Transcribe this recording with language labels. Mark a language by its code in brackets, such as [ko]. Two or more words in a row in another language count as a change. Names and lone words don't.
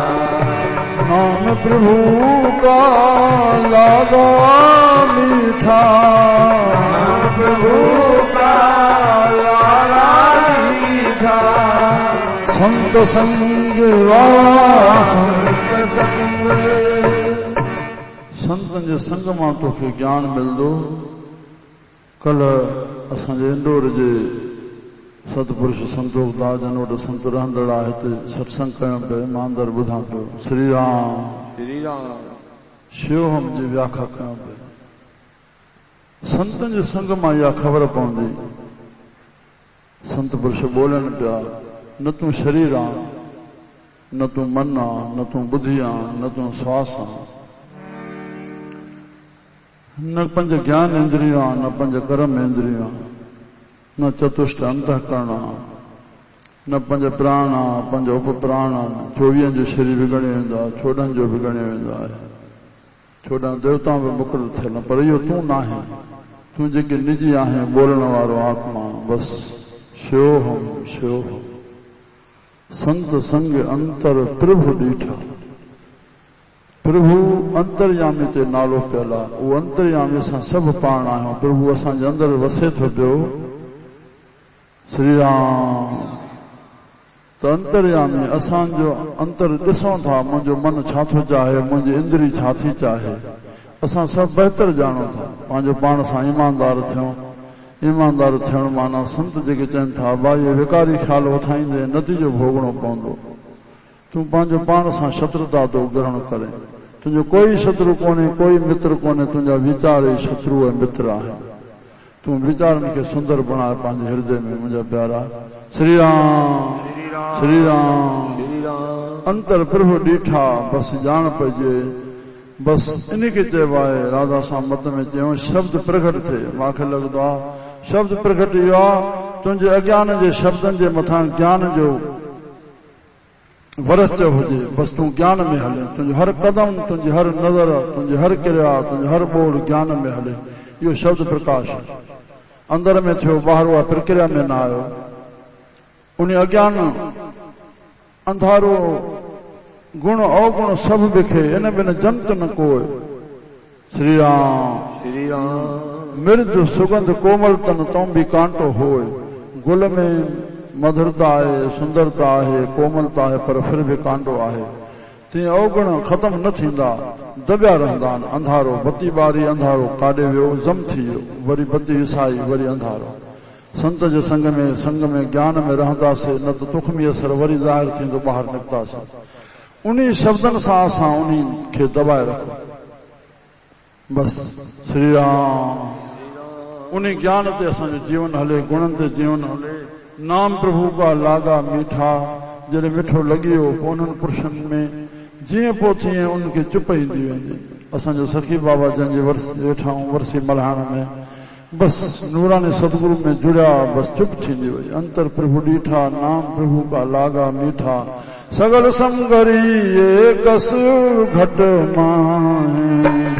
[hi] नाम प्रभु का लागा मीठा। नाम प्रभु का लागा मीठा। संत संग संत संग। [sd] संतन जे संग मां तोखे ज्ञान मिलंदो। कल असांजे इंदौर जे सतपुरुष संतोख दास जन वटि संत रहंदड़ आहे। हिते सत्संग कयूं पिया। मां अंदरि ॿुधां पियो श्री राम श्री राम शिवहम जी व्याख्या कयूं पिया। संतन जे संग मां इहा ख़बर पवंदी। संत पुरुष ॿोलनि पिया न तूं शरीर आहे, न तूं मन आहे, न तूं बुद्धि आहे, न तूं श्वास आहे, न पंज ज्ञान इंद्रिय आहे, न पंज कर्म इंद्रिय आहे, न चतुष्ट अंतःकरण आहे, न पंज प्राण आहे, पंज उपप्राण आहे। 24 जो शरीर विगणे वेंदो आहे, 14 जो विगणे वेंदो आहे। 14 देवताऊं बि मुक़ररु थियल, पर इहो तूं न आहे। तूं जेके निजी आहे ॿोलण वारो आत्मा बस। शिवोहम शिवोहम। संत संग अंतर प्रभु ॾीठा। प्रभु अंतर्यामी ते नालो पियल आहे। उहो अंतर्यामी सां सभु पाण आहियूं। प्रभु असांजे अंदरि वसे थो पियो। श्री राम त अंतर्यामी असांजो अंतर ॾिसूं था। मुंहिंजो मन छा थो चाहे, मुंहिंजी इंद्री छा थी चाहे, असां सभु बहितर ॼाणूं था। पंहिंजो पाण सां ईमानदार थियूं। ईमानदार थियण माना संत जेके चवनि था भाई विकारी ख़्याल उठाईंदे नतीजो भोगणो पवंदो। तूं पंहिंजो पाण सां शत्रुता थो ग्रहण करे। तुंहिंजो कोई शत्रु कोन्हे, कोई मित्र कोन्हे। तुंहिंजा वीचार ई शत्रु ऐं मित्र आहिनि। तूं वीचारनि खे सुंदर बणाए पंहिंजे हृदय में। मुंहिंजा प्यारा श्री राम श्री राम। अंतर प्रभु ॾीठा बस ॼाण पइजे। बस इन खे चइबो आहे। राधा सां मत में चयूं शब्द प्रकट थिए। मूंखे लॻंदो आहे शब्द प्रकट इहो आहे तुंहिंजे अज्ञान जे शब्दनि जे मथां ज्ञान जो वरस हुजे। बस तूं ज्ञान में हले। तुंहिंजो हर कदम, तुंहिंजी हर नज़र, तुंहिंजी हर क्रिया, तुंहिंजो हर ॿोल ज्ञान में हले। इहो शब्द प्रकाश अंदर में थियो, ॿाहिरि उहा प्रक्रिया में न आयो। उन अज्ञान अंधारो गुण अवगुण सभु बिखे। इन बिन जंत न कोय। श्री राम श्री राम। [hi] मृदु सुगंध कोमल तन तो भी कांटो होए। गुल में मधुरता है, सुंदरता है, कोमलता है, पर फिर भी कांटो आहे। [sd] ते अवगुण खत्म न थींदा, दबिया रहंदा आहिनि। अंधारो बत्ती बारी, अंधारो काॾे वियो, जम थी वियो, वरी बत्ती विसाई, वरी अंधारो। संत जे संग में ज्ञान में रहंदासीं, न त तुखमी असर वरी ज़ाहिर थींदो, ॿाहिरि निकितासीं। उन्ही शब्दनि सां असां उन्ही खे दबाए रखूं। बस श्री राम। उन्ही ज्ञान ते असांजो जीवन हले, गुणनि ते जीवन हले। [hi] नाम प्रभु का लागा मीठा। [sd] जॾहिं मिठो लॻी वियो पोइ उन्हनि पुरुषनि में जीअं पोइ तीअं उनखे चुप ईंदी वेंदी। असांजो सखी बाबा जंहिंजे वेठा आहियूं वरसी मल्हाइण में, बस नूरानी सतगुरु में जुड़िया, बस चुप थींदी वई। अंतर प्रभु ॾीठा, [hi] नाम प्रभु का लागा मीठा। [pa] सगल समगरी एकस घट माहे।